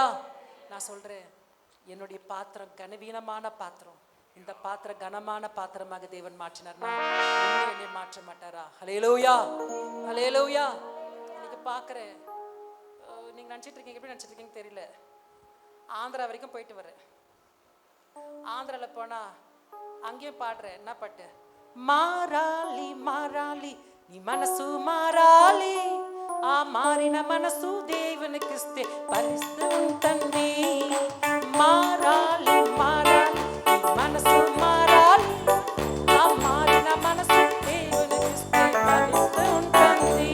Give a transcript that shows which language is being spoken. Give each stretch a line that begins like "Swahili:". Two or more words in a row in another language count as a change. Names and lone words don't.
Tamil: நான் சொல்கிறேன், என்னுடைய பாத்திரம் கனவீனமான பாத்திரம், இந்த பாத்திரம் கனமான பாத்திரமாக தேவன் மாற்றினார்னா என்னை மாற்ற மாட்டாரா? ஹல்லேலூயா, ஹல்லேலூயா. இன்னைக்கு பார்க்குறேன், நீங்கள் நினச்சிட்டு இருக்கீங்க, எப்படி நினச்சிட்டு இருக்கீங்க தெரியல. ஆந்திரா வரைக்கும் போயிட்டு வரேன். ஆந்திராவில் போனால் அங்கேயும் பாடுறேன். என்ன பாட்டு?
Telugu: మారాలి మారాలి నీ మనసు మారాలి, ఆ మారిన మనసు దేవునికిస్తే పరిస్థితి ఉంటుంది. మారాలి మారాలి నీ మనసు మారాలి, ఆ మారిన మనసు దేవునికిస్తే పరిస్థితి ఉంటుంది.